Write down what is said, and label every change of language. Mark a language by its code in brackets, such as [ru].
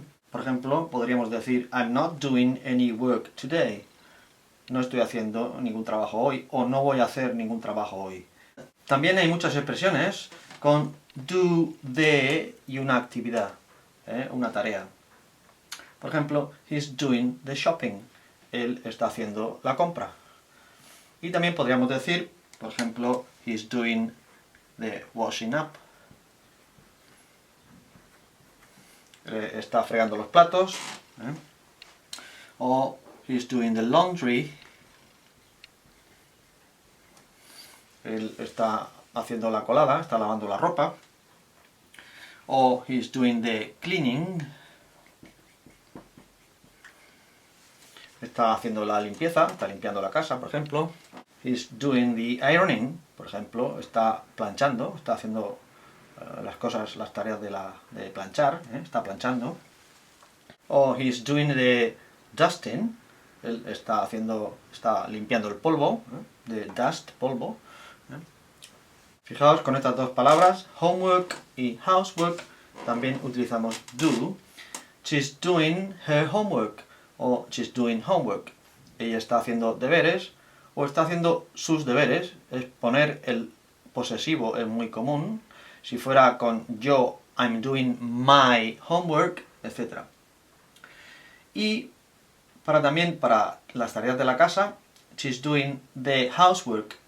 [es] Por ejemplo, podríamos decir [en] I'm not doing any work today. [es] No estoy haciendo ningún trabajo hoy, o no voy a hacer ningún trabajo hoy. También hay muchas expresiones con do, de y una actividad, una tarea. Por ejemplo, [en] he's doing the shopping. [es] Él está haciendo la compra. Y también podríamos decir, por ejemplo, [en] he's doing the washing up. [es] Está fregando los platos. O [en] he's doing the laundry. [es] Él está haciendo la colada, está lavando la ropa. [en] O he's doing the cleaning. [es] Está haciendo la limpieza, está limpiando la casa, por ejemplo. [en] He's doing the ironing, [es] por ejemplo, está planchando, está haciendo las cosas, las tareas de planchar, está planchando. O [en] he's doing the dusting, [es] él está limpiando el polvo, [en] the dust, [es] polvo. Fijaos, con estas dos palabras, homework y housework, también utilizamos do. [en] She's doing her homework, o she's doing homework. [es] Ella está haciendo deberes, o está haciendo sus deberes. Es poner el posesivo, es muy común. Si fuera con yo, [en] I'm doing my homework, [es] etc. Y también para las tareas de la casa, [en] she's doing the housework.